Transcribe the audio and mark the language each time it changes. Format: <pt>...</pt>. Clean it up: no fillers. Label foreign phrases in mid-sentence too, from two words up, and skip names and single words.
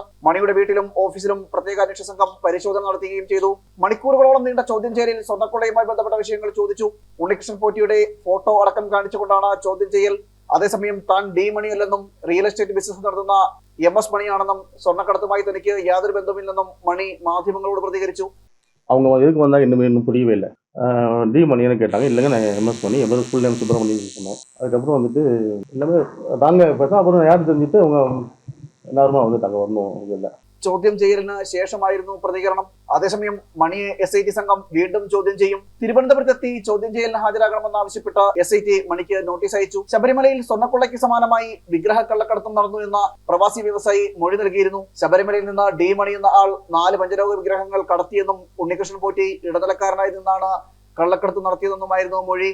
<ml>മണിയുടെ വീട്ടിലും ഓഫീസിലും പ്രത്യേക അന്വേഷണ സംഘം പരിശോധന നടത്തുകയും ചെയ്തു. മണിക്കൂറുകളോളം നീണ്ട ചോദ്യം ചെയ്യലിൽ സ്വർണ്ണക്കൊള്ളയുമായി ബന്ധപ്പെട്ട വിഷയങ്ങൾ ചോദിച്ചു. ഉണ്ണികൃഷ്ണൻ പോറ്റിയുടെ ഫോട്ടോ അടക്കം കാണിച്ചുകൊണ്ടാണ് ചോദ്യം ചെയ്യൽ. അതേസമയം താൻ ഡി മണിയല്ലെന്നും</ml> <en>real estate business</en> <ml>നടത്തുന്ന MS മണിയാണെന്നും സ്വർണ്ണക്കടത്തുമായി തനിക്ക് യാതൊരു ബന്ധമില്ലെന്നും മണി മാധ്യമങ്ങളോട് പ്രതികരിച്ചു.</ml> <ta>அவங்க எதுக்கு வந்தாங்க இன்னும் புரியவே இல்லை. டி மணின்னு கேட்டாங்க. இல்லைங்க நான் MS மணி, எவ்வளோ</ta> <en>full name</en> <ta>சுப்பிரமணியன் சொன்னேன். அதுக்கப்புறம் வந்துட்டு எல்லாமே தாங்க பேச அப்புறம் யார் தெரிஞ்சுட்டு அவங்க எல்லாருமா வந்துட்டாங்க வரணும் இல்லை.</ta> <ml>ചോദ്യം ചെയ്യലിന് ശേഷമായിരുന്നു പ്രതികരണം. അതേസമയം മണിയെ SIT സംഘം വീണ്ടും ചോദ്യം ചെയ്യും. തിരുവനന്തപുരത്തെത്തി ചോദ്യം ചെയ്യലിന് ഹാജരാകണമെന്ന് ആവശ്യപ്പെട്ട SIT മണിക്ക് നോട്ടീസ് അയച്ചു. ശബരിമലയിൽ സ്വർണ്ണക്കൊള്ളയ്ക്ക് സമാനമായി വിഗ്രഹ കള്ളക്കടത്തും നടന്നു എന്ന പ്രവാസി വ്യവസായി മൊഴി നൽകിയിരുന്നു. ശബരിമലയിൽ നിന്ന് ഡി മണി എന്ന ആൾ 4 പഞ്ചലോക വിഗ്രഹങ്ങൾ കടത്തിയെന്നും ഉണ്ണികൃഷ്ണൻ പോറ്റി ഇടനിലക്കാരനായി നിന്നാണ് കള്ളക്കടത്ത് നടത്തിയതെന്നുമായിരുന്നു മൊഴി.</ml>